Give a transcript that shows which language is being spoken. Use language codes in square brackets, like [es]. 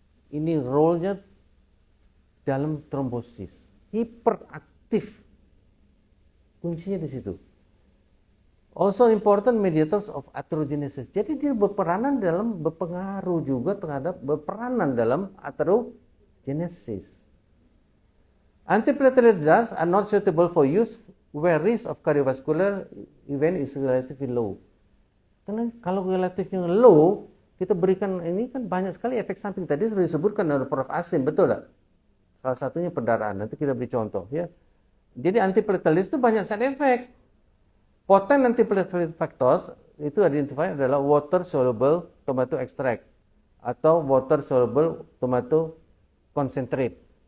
[id] Ini role-nya dalam trombosis. Hiperaktif. Kuncinya di situ. Also important mediators of atherogenesis. Jadi dia berpengaruh juga terhadap berperanan dalam atherogenesis. [en] Antiplatelet drugs are not suitable for use where risk of cardiovascular event is relatively low. [id] Karena kalau relatifnya low, kita berikan ini kan banyak sekali efek samping. Tadi sudah disebutkan oleh Prof. Asim, betul tak? Salah satunya perdarahan. Nanti kita beri contoh ya. Jadi antiplatelet itu banyak side effect. [en] Potent antiplatelet factors itu identified adalah water soluble tomato extract atau water soluble tomato concentrate.